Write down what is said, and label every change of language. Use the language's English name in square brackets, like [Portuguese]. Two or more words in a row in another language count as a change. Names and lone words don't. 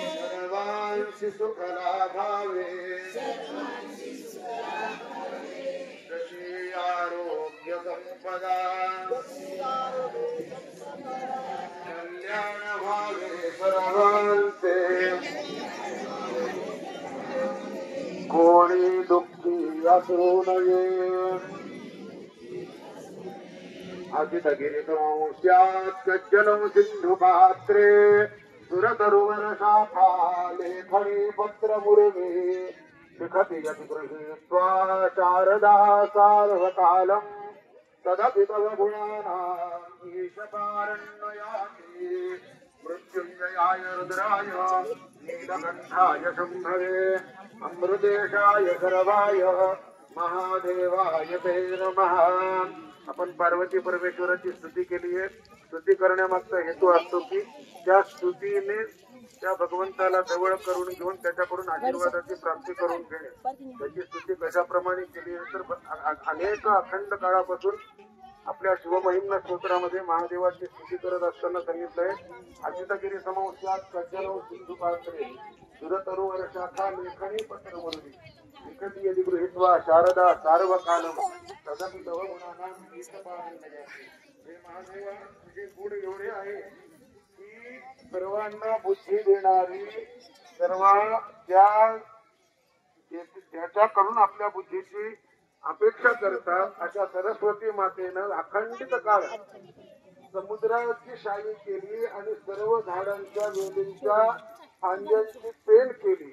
[Marathi] सर्वांसि सुख लाभावे जशी आरोग्य संपदा. कल्याण भावे सर्वांचे कोणी दुःखी असू नये. [Sanskrit] अजितगिरितमंस्यात् कज्जलं सिन्धुपात्रे सुरतरुवर शाखा लेखनी पत्रमुर्वे. शिखति यदि गृहीत्वा शारदा सार्वकालं तदपि तव गुणानां ईशपारण्ययाति. मृत्युञ्जयाय रुद्राय नीलकण्ठाय शम्भवे अमृतेशाय सर्वाय महादेवाय ते नमः. [Marathi] आपण पार्वती परमेश्वराची स्तुती केली आहे. स्तुती करण्यामागचा हेतू असतो की त्या स्तुतीने त्या भगवंताला जवळ करून घेऊन त्याच्याकडून आशीर्वादाची प्राप्ती करून घेणे. त्याची स्तुती कशाप्रमाणे केली आहे तर अनेक अखंड काळापासून आपल्या शिवमहिम्न स्तोत्रामध्ये महादेवाची स्तुती करत असताना सांगितलंय. [Sanskrit] अजितगिरी समंस्यात् कज्जलं सिन्धुपात्रे सुरतरुवर शाखा लेखनी पत्रमुर्वी. लिखति यदि गृहीत्वा शारदा सार्वकालं तदपि तव गुणानां ईशपारण्ययाति. [Marathi] हे महादेवा तुझे गुण एवढे आहे की सर्वांना बुद्धी देणारी, सर्व ज्याच्याकडून आपल्या बुद्धीची अपेक्षा करतात अशा सरस्वती मातेनं अखंडित काळ समुद्राची शाही केली आणि सर्व झाडांच्या वेलींच्या फांद्यांची पेन केली.